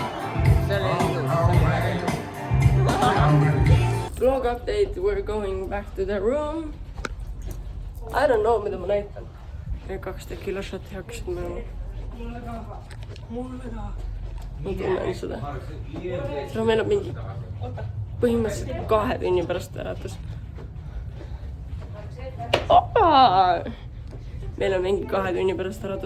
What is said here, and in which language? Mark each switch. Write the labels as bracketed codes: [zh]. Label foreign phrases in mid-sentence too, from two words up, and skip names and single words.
[et] See oli ilus. [en] Vlog update, we're going back to the room. I don't know, [et] mida ma näitan. 2 tequila-shot'i hakkasid minema. Mulle ka. Ma tunnen seda. Meil on mingi põhimõtteliselt 2 tunni pärast äratas. Meil on mingi 2 tunni pärast äratus.